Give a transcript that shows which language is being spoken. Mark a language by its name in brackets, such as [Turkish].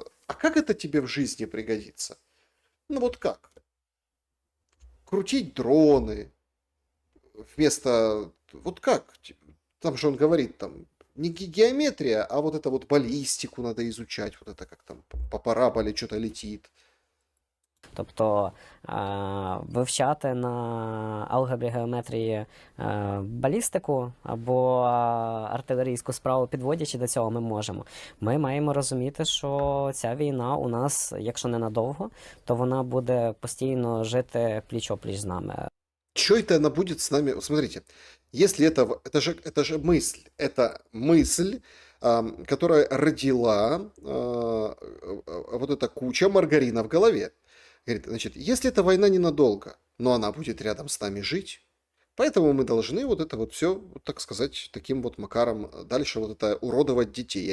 [Russian] А как это тебе в жизни пригодится? Ну вот как? Крутить дроны вместо... Вот как? Там же он говорит, там, не геометрия, а вот это вот баллистику надо изучать. Вот это как там по параболе что-то летит. [Ukrainian] Тобто вивчати на алгебрі геометрії балістику або артилерійську справу, підводячи до цього, ми можемо. Ми маємо розуміти, що ця війна у нас, якщо не надовго, то вона буде постійно жити пліч-опліч з нами. [Russian] Что это она будет с нами? Смотрите, если это же мысль, которая родила вот эта куча маргарина в голове. Говорит, значит, если эта война ненадолго, но она будет рядом с нами жить, поэтому мы должны вот это вот все, так сказать, таким вот макаром дальше вот это уродовать детей.